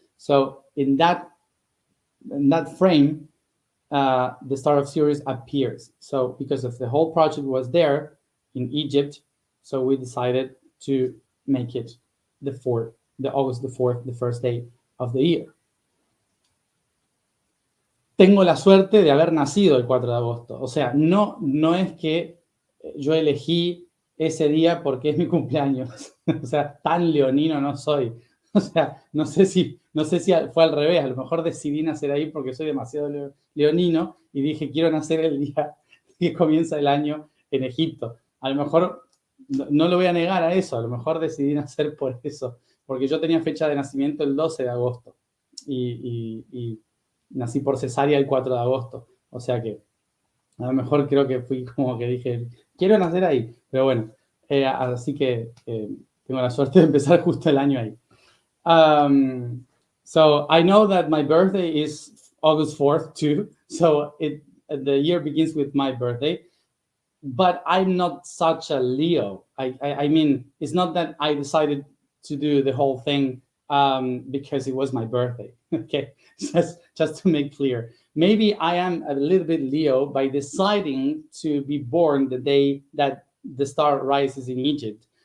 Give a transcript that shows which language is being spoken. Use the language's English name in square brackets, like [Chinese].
[English] So in that frame, the star of Sirius appears. So because of the whole project was there in Egypt, so we decided to make it the August the 4th, the first day of the year. [Spanish] Tengo la suerte de haber nacido el 4 de agosto. O sea, no es que yo elegí ese día porque es mi cumpleaños. O sea, tan leonino no soy. O sea, no sé si fue al revés. A lo mejor decidí nacer ahí porque soy demasiado leonino y dije, quiero nacer el día que comienza el año en Egipto. A lo mejor, no lo voy a negar a eso, a lo mejor decidí nacer por eso. Porque yo tenía fecha de nacimiento el 12 de agosto. Y nací por cesárea el 4 de agosto. O sea que a lo mejor creo que fui como que dije, quiero nacer ahí. Pero bueno, así que tengo la suerte de empezar justo el año ahí. [English] So I know that my birthday is August 4th too. So the year begins with my birthday. But I'm not such a Leo. I mean, it's not that I decided to do the whole thing because it was my birthday. Okay, just to make clear. Maybe I am a little bit Leo by deciding to be born the day that the star rises in Egypt.